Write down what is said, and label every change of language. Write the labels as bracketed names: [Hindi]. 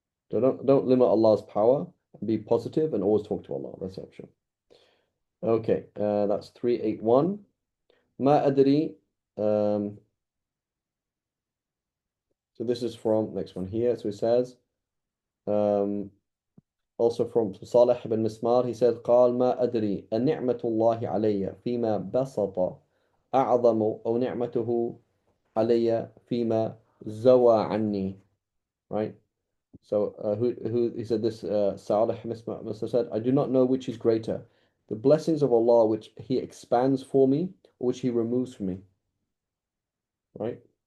[English] So don't limit Allah's power. Be positive and always talk to Allah. That's the option. Okay, that's 381. [Arabic] ما أدري. [English] Um, so this is from next one here. So it says, um, also from Salih ibn Mismar, he said, [Arabic] قال ما أدري النعمة الله علي فيما بسط أعظم أو نعمته علي فيما زوى عني. [English] Right? So who he said this Salih must have said, I do not know which is greater, the blessings of Allah which He expands for me or which He removes from me. Right?